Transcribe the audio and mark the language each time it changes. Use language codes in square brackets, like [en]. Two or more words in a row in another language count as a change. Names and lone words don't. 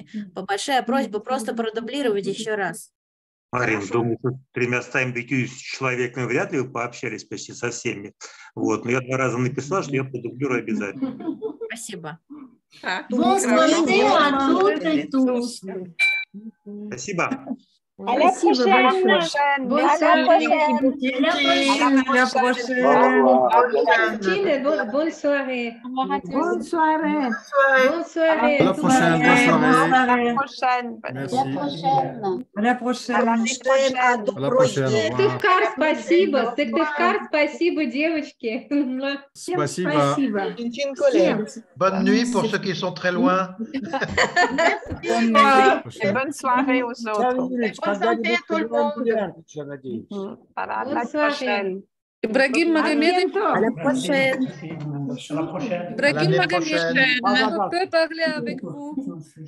[ru] Большая просьба просто продублировать еще раз. Марин, думаю, что 350 человеками вряд ли вы пообщались почти со всеми. Вот. Но я 2 раза написал, что я продублирую обязательно. Спасибо. Спасибо. [fr] À la prochaine. Bonne soirée. Bonne soirée. Bonne soirée. À la prochaine. À la prochaine. À la prochaine. [ru] Сыктывкар, спасибо. Сыктывкар, спасибо, девочки. Спасибо. [fr] Bonne nuit pour ceux qui sont très loin. Bonne soirée aux autres. Bonne santé à tout le monde. À la prochaine. Ibrahim Magomed. À la prochaine. Ibrahim Magomed, je peux parler avec vous.